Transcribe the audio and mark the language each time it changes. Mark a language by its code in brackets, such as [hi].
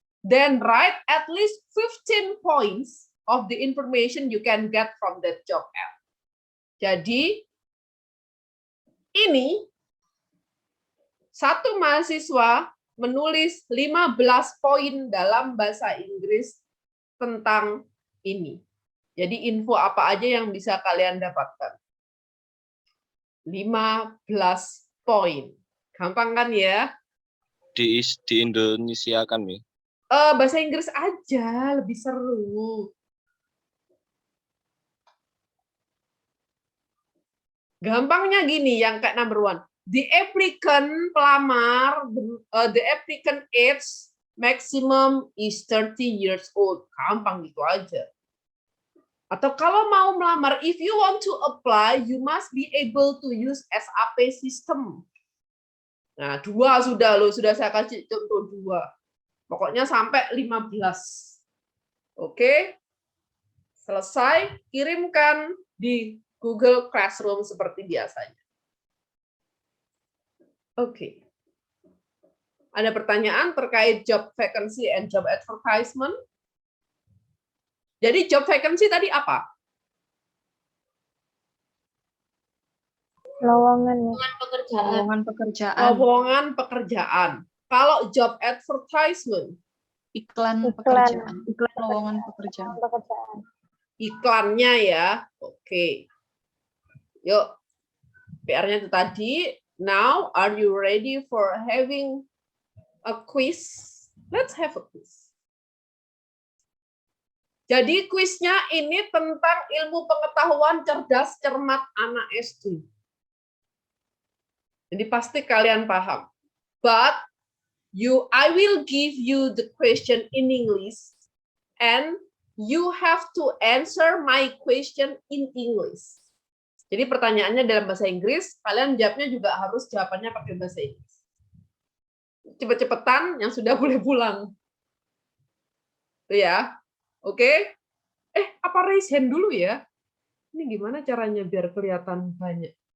[en] Then write at least 15 points of the information you can get from that job ad. [id] Jadi ini satu mahasiswa menulis 15 poin dalam bahasa Inggris tentang ini. Jadi info apa aja yang bisa kalian dapatkan? 15 poin. Gampang kan ya? Di Indonesia kan, Mi? Bahasa Inggris aja, lebih seru. Gampangnya gini, yang kayak number one. [en] The applicant [id] pelamar, [en] the applicant age maximum is 30 years old. [id] Gampang gitu aja. Atau kalau mau melamar, [en] if you want to apply, you must be able to use SAP system. [id] Nah, 2 sudah loh, sudah saya kasih contoh 2. Pokoknya sampai 15. Oke? Selesai, kirimkan di Google Classroom seperti biasanya. Oke. Ada pertanyaan terkait job vacancy and job advertisement? Jadi job vacancy tadi apa? Lowongan ya. Pekerjaan. Lowongan pekerjaan, Lowongan pekerjaan. Kalau job advertisement, iklan Iklan. pekerjaan, lowongan pekerjaan. Pekerjaan. iklannya ya. Oke. Yuk. PR-nya itu tadi. [en] Now, are you ready for having a quiz? Let's have a quiz. [id] Jadi kuisnya ini tentang ilmu pengetahuan cerdas cermat anak SD. Jadi pasti kalian paham. [en] But I will give you the question in English and you have to answer my question in English. [id] Jadi pertanyaannya dalam bahasa Inggris, kalian jawabnya juga harus jawabannya pakai bahasa Inggris. Cepet-cepetan, yang sudah boleh pulang. Itu ya. Oke? Apa raise hand dulu ya? Ini gimana caranya biar kelihatan banyak?